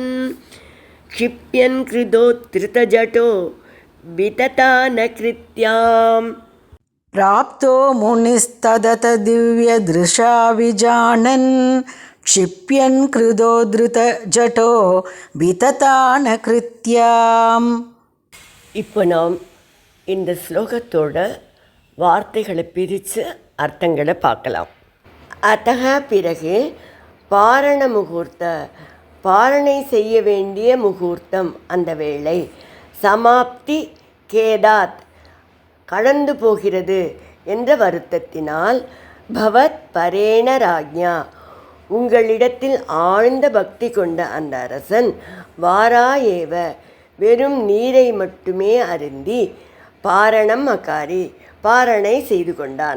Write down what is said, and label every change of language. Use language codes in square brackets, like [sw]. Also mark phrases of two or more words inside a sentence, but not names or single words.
[sa] क्षिप्यन् कृदोत्तृतजटो विततान कृत्याम्. प्राप्तो मुनिस्तदत दिव्यदृशा विजानन्. क्षिप्यन् कृदोद्धृतजटो विततान कृत्याम्. [ta] இப்போ நாம் இந்த ஸ்லோகத்தோட வார்த்தைகளை பிரித்து அர்த்தங்களை பார்க்கலாம். அத்தக பிறகு [sa] पारण मुहूर्त, [ta] பாரணை செய்ய வேண்டிய முகூர்த்தம், அந்த வேளை, [sa] समाप्ति खेदात्, [ta] கடந்து போகிறது என்ற வருத்தத்தினால், [sa] भवत् परेण राज्ञा, [ta] உங்களிடத்தில் ஆழ்ந்த பக்தி கொண்ட அந்த அரசன், [sa] वारा एव, [ta] வெறும் நீரை மட்டுமே அருந்தி, [sa] पारणम् अकारि, [ta] பாரணை செய்து கொண்டான்.